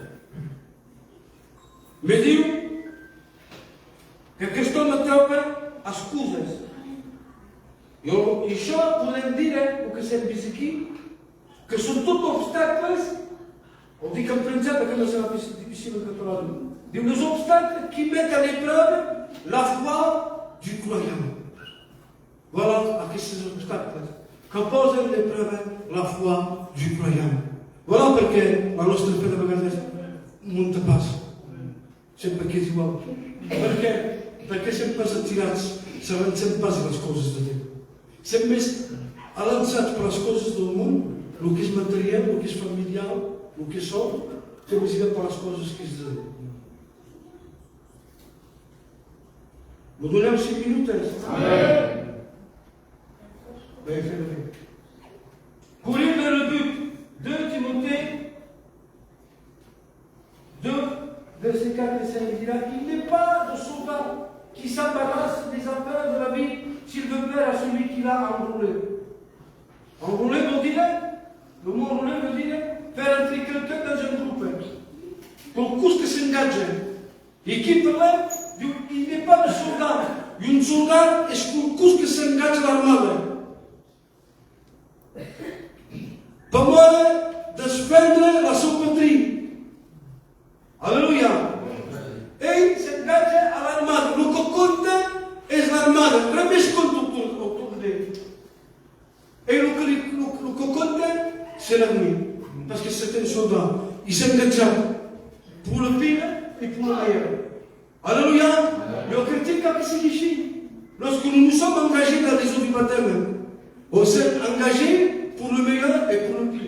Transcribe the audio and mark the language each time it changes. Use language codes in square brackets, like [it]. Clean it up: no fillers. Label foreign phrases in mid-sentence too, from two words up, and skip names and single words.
[ca] Me diu que aquest home troba excuses. I això podem dir, el que s'hem vist aquí, que són tots obstacles, ho dic en francès perquè no serà difícil en català. Diu, [fr] les obstacles qui mettent à l'épreuve la foi du croyant. [ca] Voilà aquests obstacles que posen a [fr] l'épreuve la foi du croyant. [ca] Voilà perquè la nostra fe de vegades munta pas. Sempre que és igual. Per què? Perquè sempre atirats, s'avancem pas a les coses de Déu. Sempre més avançats per les coses del món, el que és material, el que és familiar, el que som, que més per les coses que és de Déu. Me doneu 5 minutes? Amen. [fr] Ben, faites-le bien. Courir vers le but. 2 Timothée 2, verset 4 et 5, il dira, il n'est pas de soldat qui s'embarrasse des affaires de la vie s'il veut plaire à celui qui l'a enrôlé. Enrôlé veut dire, le mot enrôlé veut dire faire entrer quelqu'un dans un groupe. Pour cause que s'engage. Et qui peut l'être, il n'est pas de soldat. Un soldat est pour cause que s'engage l'armada. [ca] Per defendre la seva patria. Aleluia. Ell s'enganxa a l'armada. El que compta és l'armada. Res més compta el d'ell. Ell el que compta [fr] c'est l'armée. Parce que c'est un soldat. Il s'est engagé pour le pire et pour le meilleur. Alléluia. Le chrétien, quand il s'est ici, lorsque nous nous sommes engagés dans les eaux du baptême, on s'est engagé pour le meilleur et pour le pire.